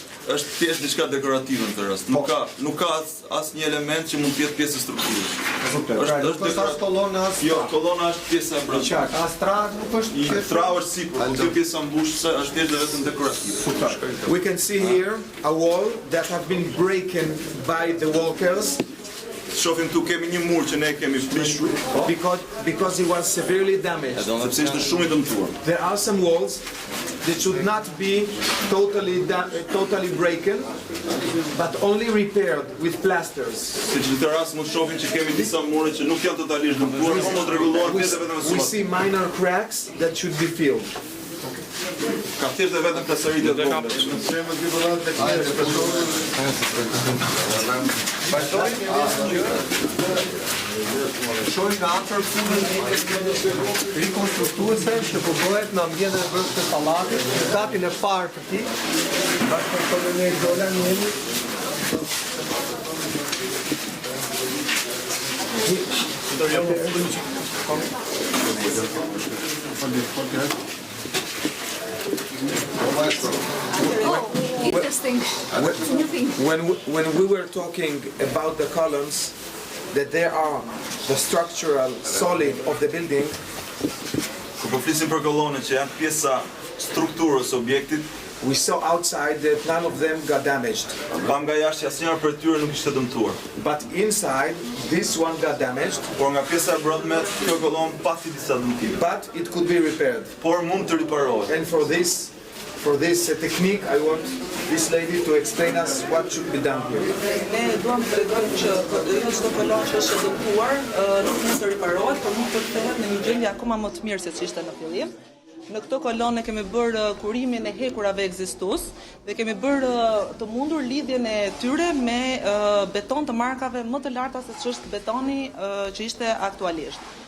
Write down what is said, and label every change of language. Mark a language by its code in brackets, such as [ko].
[sq] Është thjesht diçka dekorative në këtë rast. Nuk ka asnjë element që mund të jetë pjesë e strukturës. Është kolona as. Jo, kolona është pjesa e brendshme. As trag nuk është. Trag është sipër, por kjo pjesa mbushëse është thjesht vetëm dekorative. [en] We can see here a wall that have been broken by the walkers. [sq] Shohim këtu kemi një mur që ne kemi prishur [en] because it was severely damaged. [sq] Sepse ishte shumë I dëmtuar. [en] There are some walls that should not be totally broken, but only repaired with plasters. [sq] Siç në këtë rast mund shohim që kemi disa mure që nuk janë totalisht dëmtuar, por do të rregullohen vetëm me [en] We see minor cracks that should be filled. [sq] Ka thjesht vetëm plasëritje të vogla. Shohim nga afër rikonstruktuese që po bëhet në ambientin e brendshëm të pallatit, në datin e parë të tij, bashkë me koloneli Golan Vach. [en] interesting. New thing. When we were talking about the columns, that they are the structural solid of the building, [sq] Kur po flisim për kolonët që janë pjesa strukturës së objektit, [en] we saw outside that none of them got damaged. [sq] pam nga jashtë që asnjëra prej tyre nuk ishte dëmtuar. [en] But inside, this one got damaged, [sq] Por nga pjesa e brendme, kjo kolonë pati disa dëmtime. [en] but it could be repaired. [sq] Por mund të riparohet. [en] And for this technique, I want this lady to explain us what should be done here. [sq] Ne duam të tregojmë që jo çdo kolonë që është e dëmtuar nuk mund të riparohet, por mund të kthehet në një gjendje akoma më të mirë se ç'ishte në fillim. Në këto kolonë kemi bërë kurimin e hekurave ekzistues dhe kemi bërë të mundur lidhjen e tyre me beton të markave më të larta se ç'është betoni që ishte aktualisht.